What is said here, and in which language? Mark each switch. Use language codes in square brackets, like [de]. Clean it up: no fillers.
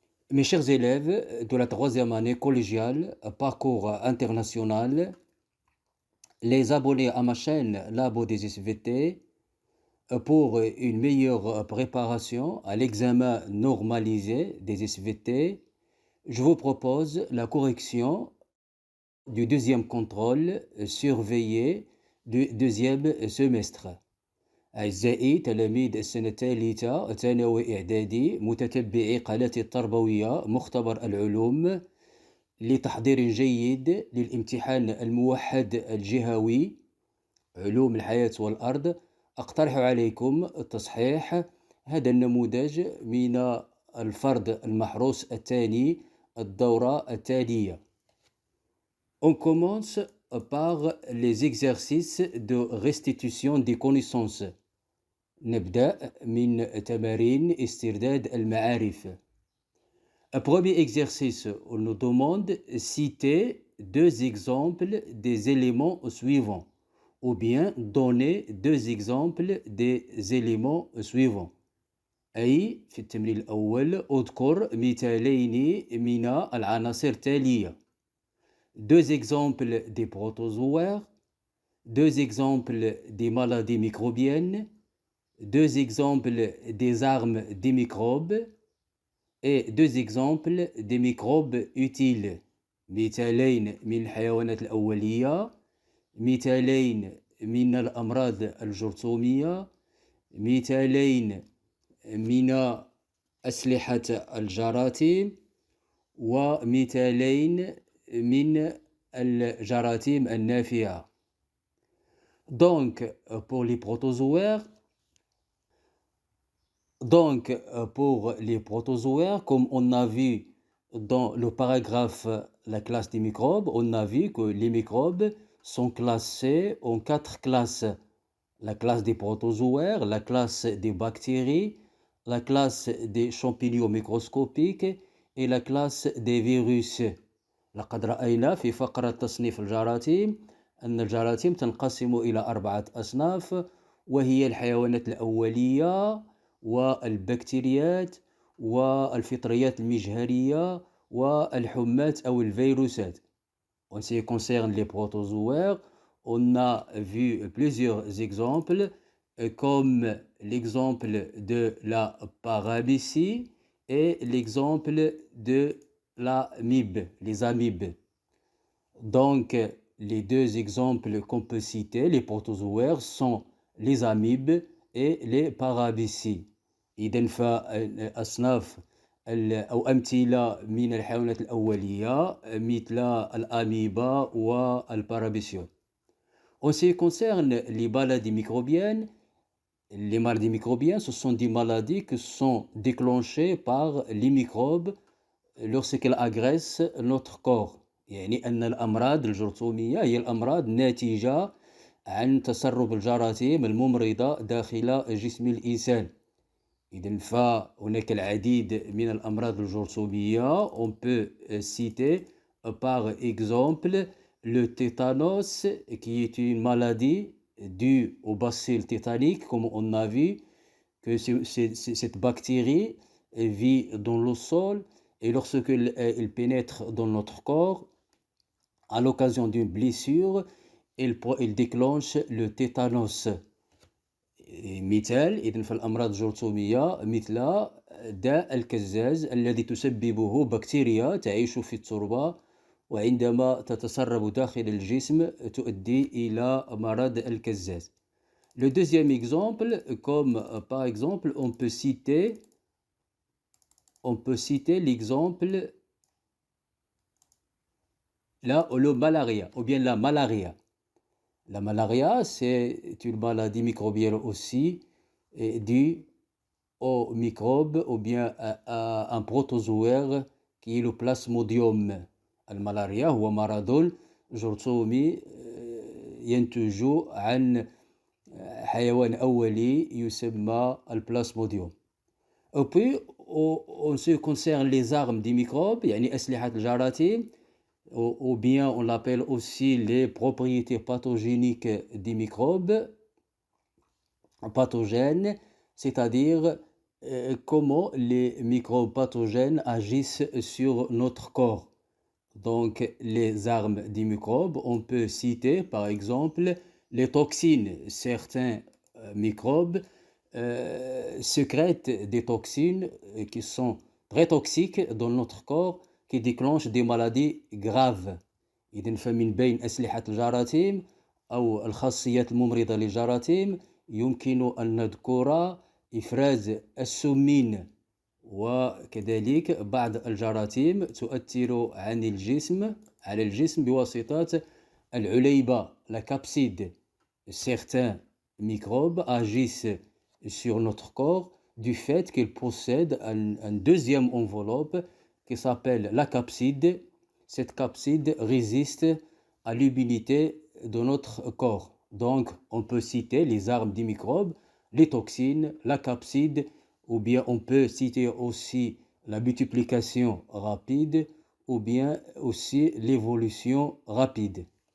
[fr] Mes chers élèves de la troisième année collégiale, parcours international, les abonnés à ma chaîne Labo des SVT, pour une meilleure préparation à l'examen normalisé des SVT, je vous propose la correction du deuxième contrôle surveillé du deuxième semestre. [ar] أعزائي تلاميذ السنة الثالثة ثانوي إعدادي متتبعي قناتي التربوية مختبر العلوم لتحضير جيد للامتحان الموحد الجهوي علوم الحياة والأرض، أقترح عليكم تصحيح هذا النموذج من الفرد المحروس الثاني الدورة التالية. [fr] On commence par les exercices de restitution des connaissances. [ar] نبدأ من تمارين استرداد المعارف. [fr] Un premier exercice, on nous demande citer deux exemples des éléments suivants ou bien donner deux exemples des éléments suivants. [ar] أي في التمرين الأول اذكر مثالين من العناصر التالية. [fr] Deux exemples des protozoaires, deux exemples des maladies microbiennes, deux exemples des armes des microbes et deux exemples des microbes utiles. [ar] مثالين من الحيوانات الأولية، مثالين من الأمراض الجرثومية، مثالين من أسلحة الجراثيم، ومثالين من الجراثيم النافعة. [fr] Donc, pour les protozoaires, comme on a vu dans le paragraphe la classe des microbes, on a vu que les microbes sont classés en 4 classes. La classe des protozoaires, la classe des bactéries, la classe des champignons microscopiques et la classe des virus. [ar] لقد رأينا في فقرة تصنيف الجراثيم أن الجراثيم تنقسم إلى 4 أصناف، وهي الحيوانات الأولية والبكتيريات والفطريات المجهرية والحمات أو الفيروسات. [fr] En ce qui concerne les protozoaires, on a vu plusieurs exemples, comme l'exemple de la parabicie et l'exemple de l'amibe, les amibes. Donc, les deux exemples qu'on peut citer, les protozoaires, sont les amibes et les parabicies. [ar] إذن فأصناف أو أمثلة من الحيوانات الأولية مثل الأميبا والبارابيسيون. [fr] En ce qui concerne les maladies microbiennes, ce sont des maladies qui sont déclenchées par les microbes lorsqu'elles agressent notre corps. [ar] يعني أن الأمراض الجرثومية هي الأمراض ناتجة عن تسرب الجراثيم الممرضة داخل جسم الإنسان. إذن فهناك العديد من الأمراض الجرثومية. [fr] On peut citer par exemple le tétanos, qui est une maladie due au bacille tétanique, comme on a vu que cette bactérie vit dans le sol et lorsqu'elle pénètre dans notre corps, à l'occasion d'une blessure, elle déclenche le tétanos. [ar] مثال إذن فالأمراض الجرثومية مثل داء الكزاز الذي تسببه بكتيريا تعيش في التربة، وعندما تتسرب داخل الجسم تؤدي إلى مرض الكزاز. [fr] Le deuxième exemple, comme par exemple on peut citer l'exemple le malaria ou bien la malaria. La malaria, c'est une maladie microbienne aussi due aux microbes ou bien à un protozoaire qui est le plasmodium. [ar] الملاريا هو مرض جرثومي ينتج عن حيوان أولي يسمى البلاسموديوم. [fr] Et puis, en ce qui concerne les armes des microbes, [ar] يعني أسلحة الجراثيم, [fr] ou bien on l'appelle aussi les propriétés pathogéniques des microbes, pathogènes, c'est-à-dire comment les microbes pathogènes agissent sur notre corps. Donc, les armes des microbes, on peut citer par exemple les toxines. Certains microbes sécrètent des toxines qui sont très toxiques dans notre corps, qui déclenchent des maladies graves. [ar] إذن فمن بين أسلحة الجراثيم أو الخاصيات الممرضة للجراثيم يمكن أن نذكر إفراز السمين، وكذلك بعض الجراثيم تؤثر على الجسم بواسطة العليبة la capside. [fr] Certains microbes agissent sur notre corps du fait qu'ils possèdent un deuxième enveloppe qui s'appelle la capside. Cette capside résiste à l'humidité de notre corps. Donc, on peut citer les armes des microbes, les toxines, la capside, ou bien on peut citer aussi la multiplication rapide, ou bien aussi l'évolution rapide.